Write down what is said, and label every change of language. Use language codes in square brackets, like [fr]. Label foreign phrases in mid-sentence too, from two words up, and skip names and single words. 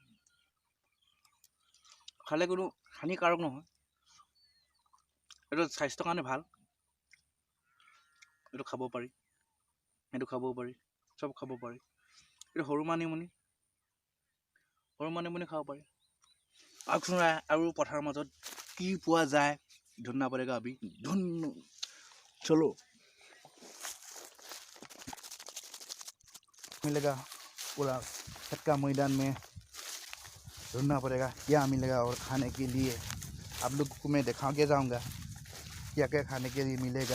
[as] খালে কোনো হানিকাৰক নহয়, এইটো স্বাস্থ্যৰ কাৰণে ভাল। এইটো খাব পাৰি, এইটো খাব পাৰি, চব খাব পাৰি। এইটো সৰু মানিমুনি খাব পাৰি। আৰু পথাৰৰ মাজত কি পোৱা যায়, [hi] ढूंढना पड़ेगा अभी। चलो मिलेगा पूरा खेत का मैदान में, ढूंढना पड़ेगा क्या मिलेगा। और खाने के लिए आप लोग को मैं दिखा के जाऊंगा क्या क्या खाने के लिए मिलेगा।